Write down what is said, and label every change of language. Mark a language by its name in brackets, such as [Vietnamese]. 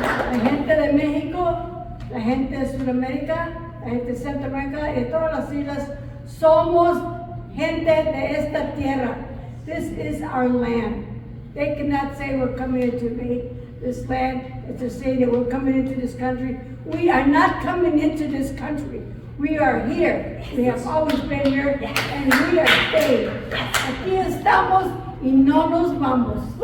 [Spanish] La gente de México, la gente de Sudamérica, la gente de Centroamérica y de todas las islas, somos gente de esta tierra. [English] This is our land. They cannot say we're coming into this land. It's a saying that we're coming into this country. We are not coming into this country. We are here. We have always been here, and we are staying. [Spanish] Aquí estamos y no nos vamos.